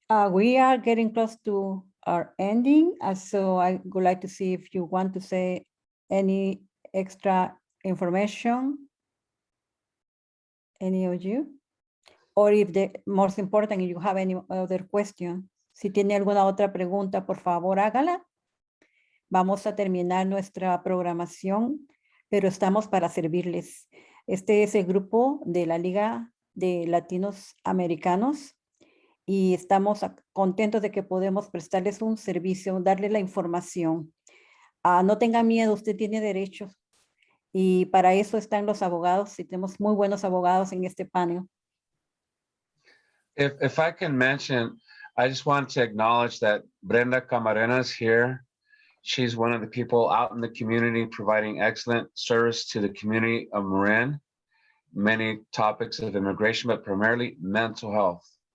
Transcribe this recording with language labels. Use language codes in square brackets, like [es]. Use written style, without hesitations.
[en] We are getting close to our ending, so I would like to see if you want to say any extra information, any of you, or if the most important, if you have any other question. [es] Si tiene alguna otra pregunta, por favor, hágala. Vamos a terminar nuestra programación, pero estamos para servirles. Este es el grupo de la Liga de Latinos Americanos y estamos contentos de que podemos prestarles un servicio, darles la información. No tenga miedo, usted tiene derechos y para eso están los abogados y tenemos muy buenos abogados en este panel. [en] If I can mention, I just want to acknowledge that Brenda Camarena is here. She's one of the people out in the community providing excellent service to the community of Marin. Many topics of immigration, but primarily mental health.